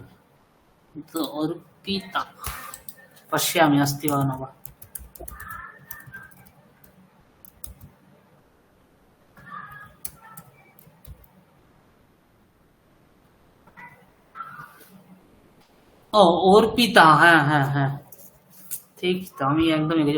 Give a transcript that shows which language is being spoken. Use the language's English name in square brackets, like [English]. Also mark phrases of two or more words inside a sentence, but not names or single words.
[Sanskrit] তো অর্পিতা পশ্যামি अस्ति वा न वा। [Bangla] ও অর্পিতা, হ্যাঁ হ্যাঁ হ্যাঁ ঠিক তো, আমি একদমই গেছি।